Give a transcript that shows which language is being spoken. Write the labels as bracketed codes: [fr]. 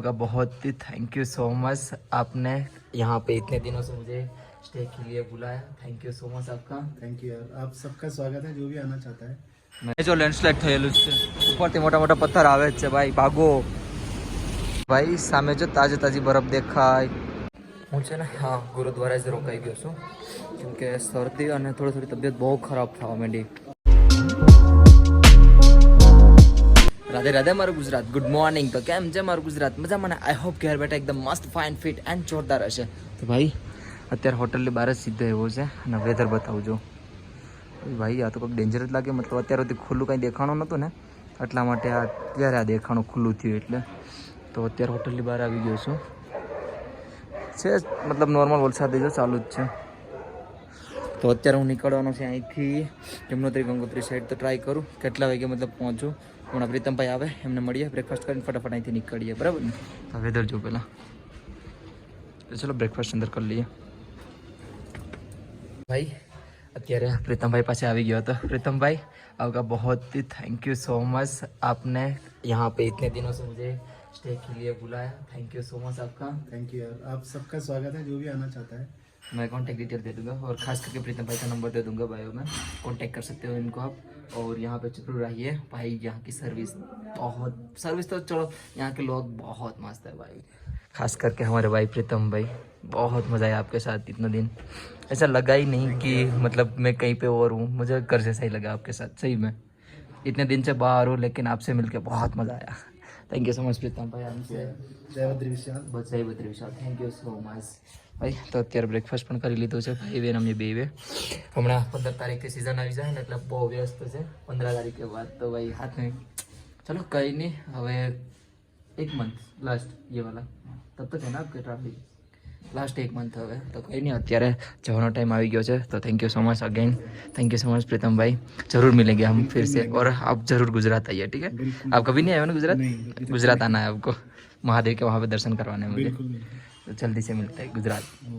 [hi] का बहुत ही thank you so much, आपने यहाँ पे इतने दिनों से मुझे स्टे के लिए बुलाया। थैंक यू सो मच आपका। थैंक यू यार, आप सबका स्वागत है जो भी आना चाहता है। [gu] મેં જો લેન્ડસ્લાઇડ થયેલું છે, ઉપરથી મોટા મોટા પથ્થર આવે જ છે ભાઈ, ભાગો ભાઈ। સામે જો તાજી તાજી બરફ દેખાય। હું છે ને હા ગુરુદ્વારા જ રોકાઈ ગયો છું, કેમકે શરદી અને થોડી તબિયત બહુ ખરાબ થવા માંડી। રાધે રાધે મારું ગુજરાત, ગુડ મોર્નિંગ। તો કેમ છે મારું ગુજરાત? મજામાં ને? આઈ હોપ ઘેર બેઠા એકદમ મસ્ત ફાઇન ફિટ એન્ડ જોરદાર હશે। તો ભાઈ અત્યારે હોટલની બહાર જ સીધો એવો છે અને વેધર બતાવજો ભાઈ। આ તો કંઈક ડેન્જર જ લાગે, મતલબ અત્યાર સુધી ખુલ્લું કંઈ દેખાણું નહોતું ને, એટલા માટે અત્યારે આ દેખાણું ખુલ્લું થયું। એટલે તો અત્યારે હોટલની બહાર આવી ગયો છું, છે મતલબ નોર્મલ વરસાદ જો ચાલુ જ છે। તો અત્યારે હું નીકળવાનો છે અહીંથી જમનોત્રી ગંગોત્રી સાઈડ। તો ટ્રાય કરું કેટલા વાગે મતલબ પહોંચું। હમણાં પ્રીતમભાઈ આવે, એમને મળીએ, બ્રેકફાસ્ટ કરીને ફટાફટ અહીંથી નીકળીએ, બરાબર ને? તો વેધર જો પહેલાં, ચલો બ્રેકફાસ્ટ અંદર કરી લઈએ ભાઈ। અત્યારે प्रीतम भाई पास આવી ગયો હતો। [hi] प्रीतम भाई आपका बहुत ही थैंक यू सो मच, आपने यहाँ पे इतने दिनों से मुझे स्टे के लिए बुलाया। थैंक यू सो मच आपका। थैंक यू यार, आप सबका स्वागत है जो भी आना चाहता है। मैं कॉन्टैक्ट डिटेल दे दूंगा और खास करके प्रीतम भाई का नंबर दे दूंगा बायो में, कॉन्टैक्ट कर सकते हो इनको आप। और यहाँ पे जरूर रहिए भाई, यहाँ की सर्विस तो चलो, यहाँ के लोग बहुत मस्त है भाई, खास करके हमारे भाई प्रीतम भाई। बहुत मज़ा आया आपके साथ, इतना दिन ऐसा लगा ही नहीं कि मतलब मैं कहीं पे और हूँ, मुझे घर जैसा ही लगा आपके साथ, सही में। इतने दिन से बाहर हूँ लेकिन आपसे मिलके बहुत मज़ा आया। थैंक यू सो मच प्रीतम भाई। हमसे [gu] જય બદ્રી વિશાલ। બસ જય બદ્રી વિશાલ, થેન્ક યુ સો મચ ભાઈ। તો અત્યારે બ્રેકફાસ્ટ પણ કરી લીધું છે ભાઈ બેન, અમે બે હમણાં 15 તારીખથી સિઝન આવી જાય ને એટલે બહુ વ્યસ્ત છે। 15 તારીખે બાદ તો ભાઈ હાથ નહીં, [hi] चलो कहीं नहीं, [gu] હવે [hi] 1 मंथ लास्ट ये वाला तब तक है ना आपके ट्रैफिक, लास्ट 1 मंथ [gu] હવે તો કંઈ નહીં, અત્યારે જવાનો ટાઈમ આવી ગયો છે। [hi] तो thank you so much again, thank you so much प्रीतम भाई। जरूर मिलेंगे हम फिर से, और आप जरूर गुजरात आइए, ठीक है? आप कभी नहीं आए ना गुजरात? गुजरात आना है आपको, महादेव के वहाँ पे दर्शन करवाने हैं मुझे। तो जल्दी से मिलते हैं गुजरात।